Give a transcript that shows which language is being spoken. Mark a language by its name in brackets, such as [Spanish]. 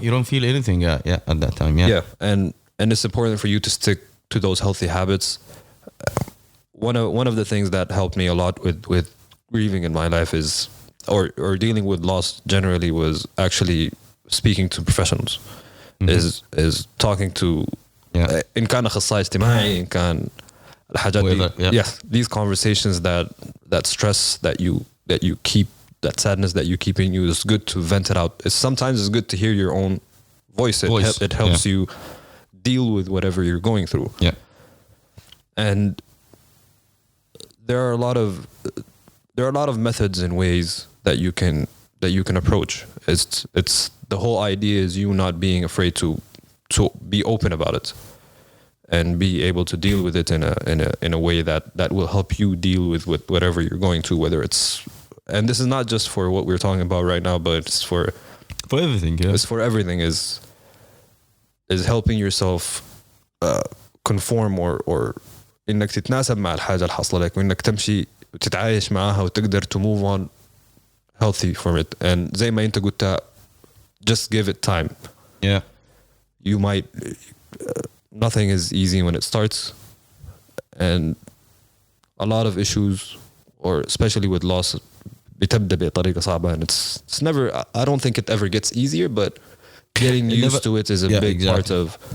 [English] You don't feel anything at that time. And it's important for you to stick to those healthy habits. One of the things that helped me a lot with grieving in my life is, or dealing with loss generally, was actually speaking to professionals. Is talking to [Arabic] إن كان أخصائي اجتماعي إن كان الحاجات دي. [English] These conversations that stress that you keep, that sadness that you keep in you, is good to vent it out. Sometimes it's good to hear your own voice. It helps you deal with whatever you're going through. And there are a lot of methods and ways that you can approach. It's the whole idea is you not being afraid to be open about it. and be able to deal with it in a way that will help you deal with whatever you're going through, whether it's, and this is not just for what we're talking about right now, but it's for everything. Yeah, it's for everything. Is helping yourself conform or [Arabic] انك تتناسب مع الحاجة اللي حاصلة لك وانك تمشي وتتعايش معاها وتقدر [English] to move on healthy from it. And [Arabic] زي ما انت قلت, [English] just give it time. Yeah, you might nothing is easy when it starts, and a lot of issues, or especially with loss, [Arabic] بتبدأ بطريقة صعبة, [English] and it's never, I don't think it ever gets easier, but getting used to it is a big part of